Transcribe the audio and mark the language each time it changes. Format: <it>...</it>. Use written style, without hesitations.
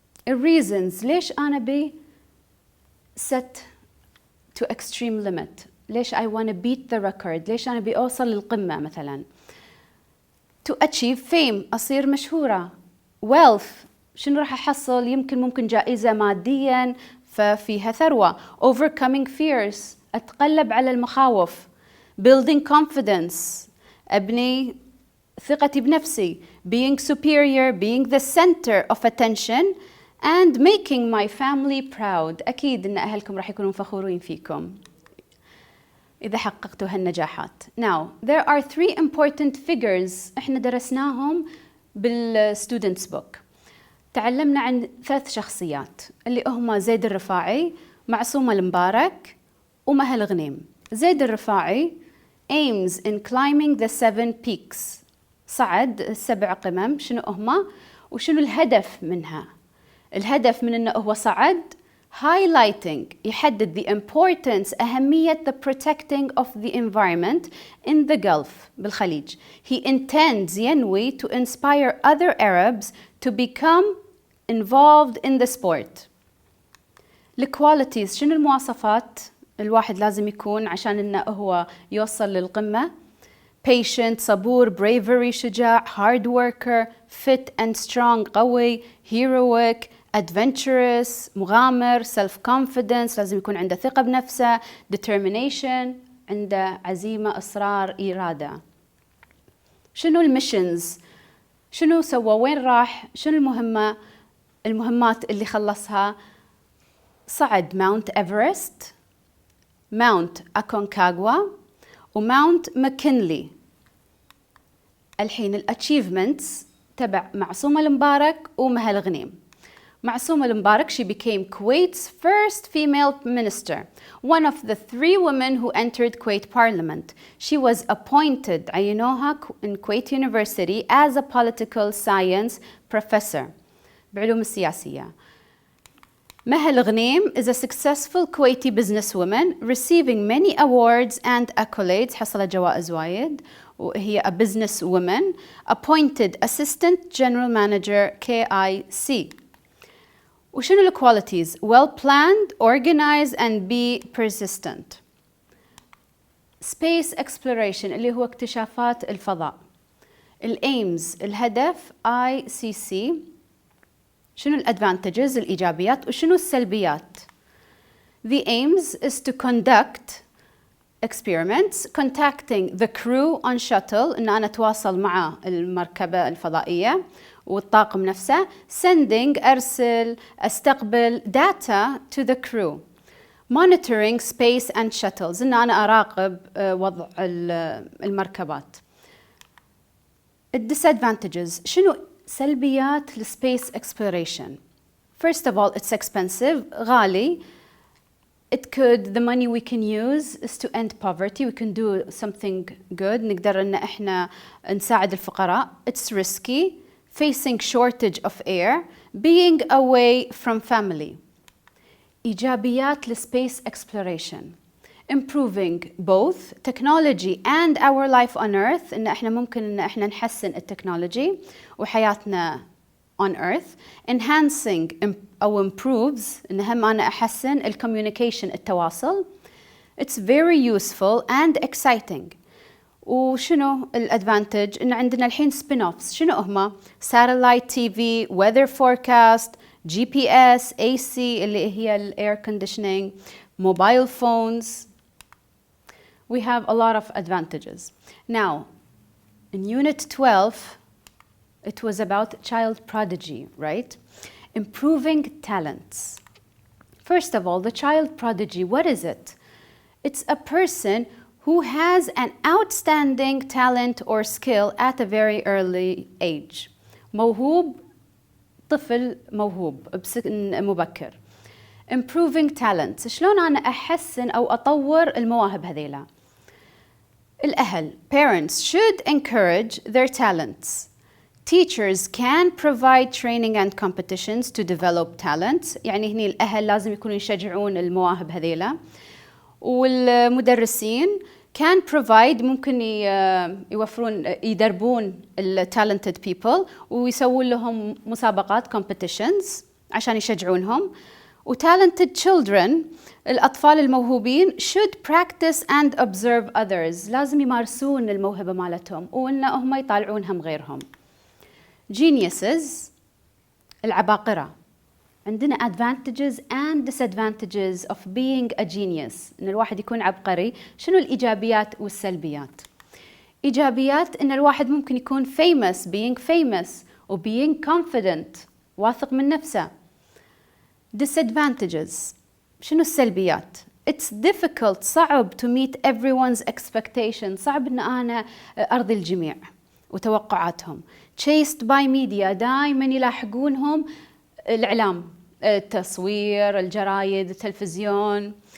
<en>الreasons</en> <ar>ليش أنا بي</ar> <en>set to extreme limit؟</en> <ar>ليش</ar> <en>I want to beat the record؟</en> <ar>ليش أنا بي أوصل للقمة مثلاً؟</ar> <en>to achieve fame</en> <ar>أصير مشهورة. wealth شنو راح أحصل؟ ممكن جائزة مادياً ففيها ثروة.</ar> <en>overcoming fears</en> <ar>أتغلب على المخاوف.</ar> <en>building confidence</en> <ar>أبني ثقتي بنفسي.</ar> <en>being superior, being the center of attention and making my family proud.</en> <ar>أكيد إن أهلكم راح يكونوا فخورين فيكم إذا حققتوا هالنجاحات.</ar> <en>Now, there are 3 important figures</en> <ar>إحنا درسناهم</ar> <en>بالstudents book.</en> <ar>تعلمنا عن 3 شخصيات اللي هما زيد الرفاعي، معصومة المبارك، ومها الغنيم.</ar> <en>زيد الرفاعي aims in climbing the 7 peaks.</en> <ar>صعد 7 قمم. شنو هما؟ وشنو الهدف منها؟ الهدف من إنه هو صعد</ar> <en>highlighting</en> <ar>يحدد</ar> <en>the importance</en> <ar>أهمية</ar> <en>the protecting of the environment in the Gulf</en> <ar>بالخليج. He intends ينوي to inspire other Arabs to become involved in the sport. الqualities شنو المواصفات الواحد لازم يكون عشان إنه هو يوصل للقمة؟ patient صبور، bravery شجاع،</ar> <en>hard worker، fit and strong</en> <ar>قوي،</ar> <en>heroic adventurous</en> <ar>مغامر، self-confidence لازم يكون عنده ثقة بنفسه، determination عنده عزيمة إصرار إرادة. شنو الميشنز؟ شنو سوى؟ وين راح؟ شنو المهمات اللي خلصها؟ صعد ماونت إيفرست، ماونت أكونكاغوا، وماونت ماكنلي. الحين الاتشيفمنتس تبع معصومة المبارك ومها الغنيم.</ar> <en>معصومة المبارك she became Kuwait's first female minister, one of the 3 women who entered Kuwait parliament. She was appointed</en> <ar>عينوها</ar> <en>in Kuwait University as a political science professor</en> <ar>بعلوم السياسية.</ar> <en>مها الغنيم is a successful Kuwaiti businesswoman receiving many awards and accolades.</en> <ar>حصلت جوائز وايد وهي</ar> <en>a businesswoman appointed assistant general manager KIC.</en> <ar>وشنو الكواليتيز؟</ar> <en>well planned, organized and be persistent. space exploration</en> <ar>اللي هو اكتشافات الفضاء. الaims الهدف ICC. شنو الادفانتجز الإيجابيات وشنو السلبيات؟</ar> <en>the aims is to conduct experiments, contacting the crew on shuttle</en> <ar>إن أنا أتواصل مع المركبة الفضائية والطاقم نفسه.</ar> <en>sending</en> <ar>أرسل أستقبل</ar> <en>data to the crew. monitoring space and shuttles</en> <ar>إن أنا أراقب وضع المركبات.</ar> <en>disadvantages</en> <ar>شنو سلبيات</ar> <en>space exploration؟ first of all it's expensive</en> <ar>غالي.</ar> <en>the money we can use is to end poverty. We can do something good.</en> <ar>نقدر إن إحنا نساعد الفقراء.</ar> <en>It's risky. Facing shortage of air. being away from family.</en> <ar>إيجابيات</ar> <en>لspace exploration. Improving both technology and our life on earth.</en> <ar>إن إحنا ممكن إن إحنا نحسن التكنولوجي وحياتنا</ar> <en>on earth.</en> <ar>Enhancing أو improves إن هم أنا أحسن communication التواصل.</ar> <en>It's very useful and exciting.</en> <ar>وشنو الادفانتج؟ إن عندنا الحين spin-offs. شنو هما؟</ar> <en>satellite TV, weather forecast, GPS, AC</en> <ar>اللي هي</ar> <en>air conditioning, mobile phones. We have a lot of advantages. Now, in Unit 12, it was about child prodigy, right? Improving talents. First of all, the child prodigy, what is it? It's a person who has an outstanding talent or skill at a very early age.</en> <ar>موهوب، طفل موهوب بسن مبكر.</ar> <en>Improving talents.</en> <ar>شلون أنا أحسن أو أطور المواهب هذيلا؟ الأهل</ar> <en>parents should encourage their talents. Teachers can provide training and competitions to develop talents.</en> <ar>يعني هني الأهل لازم يكونوا يشجعون المواهب هذيلا. والمدرسين</ar> <en>can provide</en> <ar>ممكن يوفرون يدربون</ar> <en>talented people</en> <ar>ويسوون لهم مسابقات competitions عشان يشجعونهم.</ar> <en>talented children</en> <ar>الأطفال الموهوبين</ar> <en>should practice and observe others.</en> <ar>لازم يمارسون الموهبة مالتهم وإن هم يطالعون هم غيرهم.</ar> <en>Geniuses العباقرة.</en> <ar>عندنا</ar> <en>advantages and disadvantages of being a genius.</en> <ar>إن الواحد يكون عبقري. شنو الإيجابيات والسلبيات؟ إيجابيات إن الواحد ممكن يكون famous,</ar> <en>being famous</en> <ar>و</ar> <en>being confident,</en> <ar>واثق من نفسه.</ar> <en>Disadvantages.</en> <ar>شنو السلبيات؟</ar> <en>It's difficult,</en> <ar>صعب</ar> <en>to meet everyone's expectations.</en> <ar>صعب إن أنا أرضي الجميع وتوقعاتهم.</ar> <en>Chased by media.</en> <ar>دائما يلاحقونهم الإعلام، التصوير، الجرايد، التلفزيون.</ar>